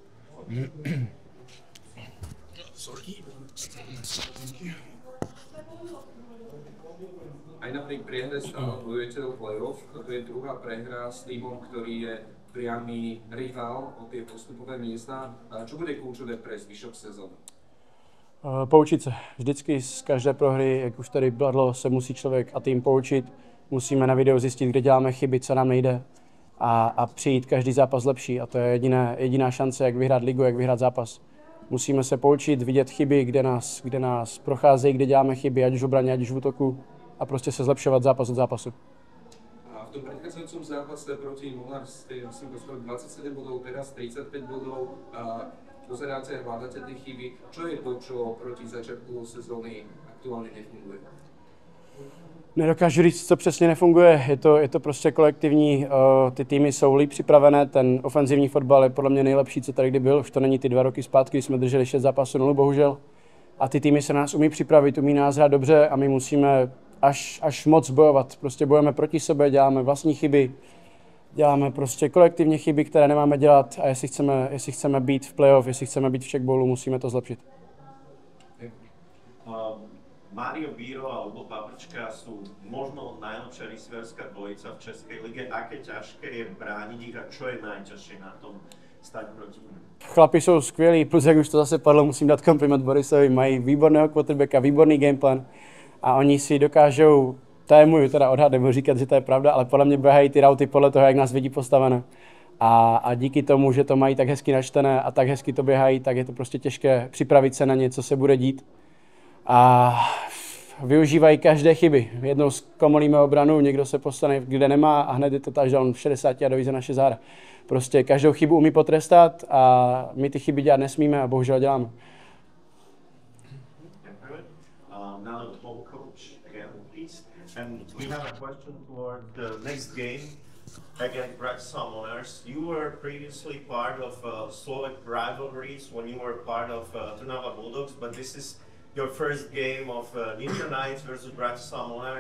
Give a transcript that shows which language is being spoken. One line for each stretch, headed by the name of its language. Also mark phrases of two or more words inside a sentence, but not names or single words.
Slovak: Aj napriek prehre stále bojujete o play-off, to je druhá prehra s týmom, ktorý je priamy rival o tie postupové miesta. Čo bude kľúčové pre zvyšok sezóny?
Czech: Poučit se. Vždycky z každé prohry, jak už tady bylo, se musí člověk a tým poučit. Musíme na videu zjistit, kde děláme chyby, co nám nejde a přijít každý zápas lepší. A to je jediná šance, jak vyhrát ligu, jak vyhrát zápas. Musíme se poučit, vidět chyby, kde nás procházejí, kde děláme chyby, ať už v obraně, ať už v útoku a prostě se zlepšovat zápas od zápasu.
Slovak: A v tom predchádzajúcom zápase proti Telnar ste dostali 27 bodov, teraz 35 bodov. Pozeráte, hľadáte tie chyby. Čo je to, čo proti začiatku sezóny aktuálne nefunguje?
Czech: Nedokážu říct, co přesně nefunguje, je to prostě kolektivní, ty týmy jsou líp připravené, ten ofenzivní fotbal je podle mě nejlepší, co tady kdy byl, už to není ty 2 roky zpátky, kdy jsme drželi 6 zápasů 0, bohužel. A ty týmy se na nás umí připravit, umí nás hrát dobře a my musíme až moc bojovat, prostě bojujeme proti sobě, děláme vlastní chyby, děláme prostě kolektivně chyby, které nemáme dělat a jestli chceme být v playoff, jestli chceme být v checkballu, musíme to zlepšit.
Slovak: Mário Bíro alebo Paprčka sú možno najlepšia receiverská dvojica v Českej lige. Aké ťažké je brániť ich a čo je najťažšie na tom stať proti nim?
Czech: Chlapi jsou skvělí, plus jak už to zase padlo, musím dát kompliment Borisovi, mají výborného quarterbacka, výborný gameplan a oni si dokážou, to je můj teda odhad, nebo říkat, že to je pravda, ale podle mě běhají ty rauty podle toho, jak nás vidí postavené. A díky tomu, že to mají tak hezky načtené a tak hezky to běhají, tak je to prostě těžké připravit se na ně, co se bude dít. A využívají každé chyby. Jednou zkomolíme obranu, někdo se postane, kde nemá a hned je to touchdown 60 yardový za naše záda. Prostě každou chybu umí potrestat a my ty chyby dělat nesmíme a bohužel děláme.
English: Now the home coach again, please. And we have a question toward the next game against Bratislav. You were previously part of Slovak rivalries when you were part of Trnava Bulldogs, but this is your first game of Nitra Knights versus Bratislava.